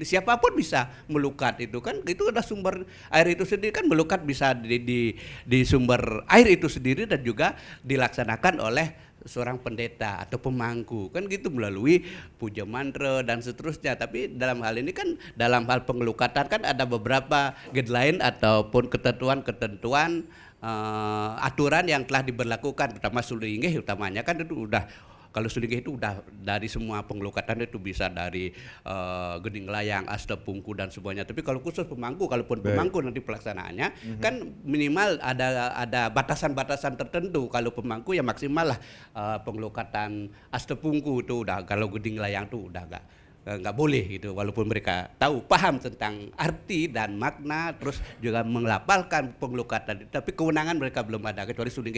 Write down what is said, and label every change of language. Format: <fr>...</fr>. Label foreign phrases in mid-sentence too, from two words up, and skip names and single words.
<id>Siapapun bisa melukat itu kan. Itu ada sumber air itu sendiri kan, melukat bisa di sumber air itu sendiri dan juga dilaksanakan oleh seorang pendeta atau pemangku kan gitu, melalui puja mantra dan seterusnya. Tapi dalam hal ini kan, dalam hal pengelukatan kan ada beberapa guideline ataupun ketentuan aturan yang telah diberlakukan, terutama sulinggih utamanya kan itu udah. Kalau sulinggih itu udah dari semua pengelukatan itu bisa dari gening layang, asta pungku dan semuanya. Tapi kalau khusus pemangku, kalaupun pemangku nanti pelaksanaannya kan minimal ada batasan-batasan tertentu. Kalau pemangku ya maksimal lah pengelukatan asta pungku itu udah, kalau gening layang itu udah nggak boleh gitu, walaupun mereka tahu paham tentang arti dan makna, terus juga mengelapalkan pengelukatan, tapi kewenangan mereka belum ada, kecuali sulinggih.</id>